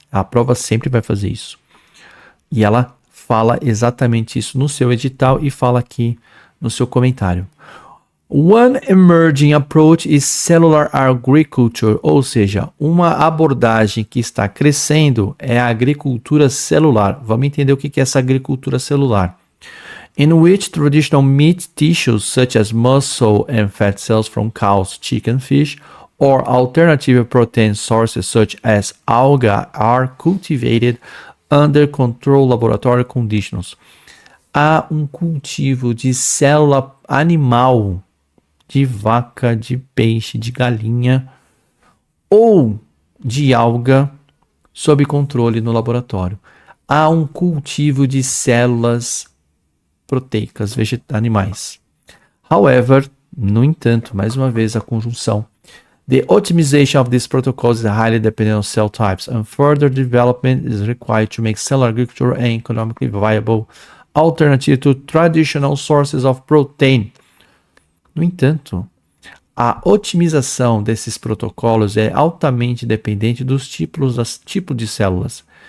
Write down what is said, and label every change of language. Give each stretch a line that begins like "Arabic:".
Portuguese: A prova sempre vai fazer isso. E ela fala exatamente isso no seu edital e fala aqui no seu comentário.
English: One emerging approach is cellular agriculture,
Portuguese: ou seja, uma abordagem que está crescendo é a agricultura celular. Vamos entender o que é essa agricultura celular.
English: In which traditional meat tissues such as muscle and fat cells from cows, chicken, fish, or alternative protein sources such as alga are cultivated under controlled laboratory conditions.
Portuguese: Há um cultivo de célula animal, de vaca, de peixe, de galinha ou de alga sob controle no laboratório. Há um cultivo de células proteicas animais. However, no entanto, mais uma vez a conjunção.
English: The optimization of these protocols is highly dependent on cell types, and further development is required to make cellular agriculture an economically viable alternative to traditional sources of protein.
Portuguese: No entanto, a otimização desses protocolos é altamente dependente dos tipos de células.